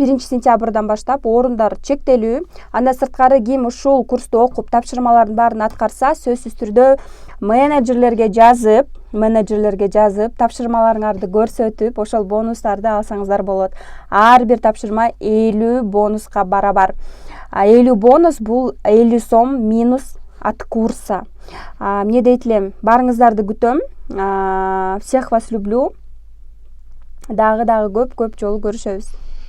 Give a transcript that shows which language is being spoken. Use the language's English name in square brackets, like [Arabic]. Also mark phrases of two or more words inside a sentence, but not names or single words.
[Kyrgyz] 1 сентябрдан баштап орундар чектелүү. Андан сырткары ким ушул курсту окуп тапшырмалардын баарын аткарса, сөзсүз түрдө менеджерлерге жазып, тапшырмаларыңарды көрсөтүп, ошол бонустарды алсаңыздар болот. Ар бир тапшырма 50 бонуска барабар. 50 бонус бул 50 сом [Russian] минус от курса. [Kyrgyz] Эмне дейт элем, барыңыздарды күтөм. [Russian] Всех вас люблю. [Kyrgyz] Дагы көп жолу көрүшөбүз.